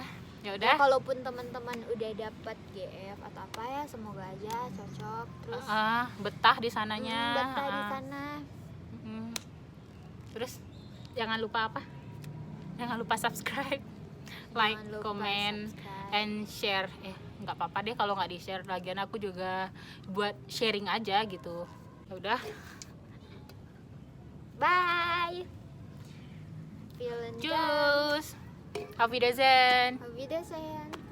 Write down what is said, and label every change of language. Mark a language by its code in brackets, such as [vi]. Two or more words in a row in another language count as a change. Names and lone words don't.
[id] Ya Ya, udah. kalaupun teman-teman udah dapat GF atau apa ya, semoga aja cocok terus Betah di sananya. betah di sana. Terus jangan lupa apa? Jangan lupa [en] subscribe, like, [id] Jangan lupa comment, subscribe. [en] and share. [id] Nggak apa-apa deh kalau nggak di share. Lagian aku juga buat sharing aja gitu. Ya udah. Bye. [de] Vielen Dank. Tschüss. Auf Wiedersehen. Auf Wiedersehen.